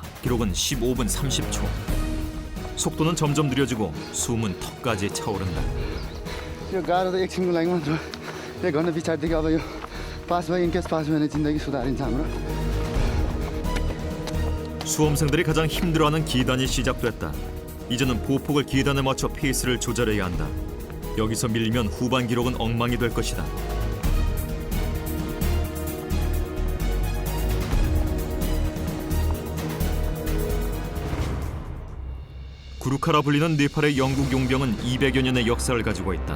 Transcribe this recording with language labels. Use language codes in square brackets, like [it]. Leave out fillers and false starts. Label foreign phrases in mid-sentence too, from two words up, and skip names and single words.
[ko] 기록은 15분 30초. 속도는 점점 느려지고 숨은 턱까지 차오른다. [ne] यो गाह्रो त एकछिनको लागि मात्र 1 घन्टा पछाडिदेखि अब यो पास भयो इनकेस पास भयो भने जिन्दगी सुधारिन्छ हाम्रो [ko] 수험생들이 가장 힘들어하는 기단이 시작됐다. 이제는 보폭을 기단에 맞춰 페이스를 조절해야 한다. 여기서 밀리면 후반 기록은 엉망이 될 것이다. 구루카라 불리는 네팔의 영국 용병은 200여 년의 역사를 가지고 있다.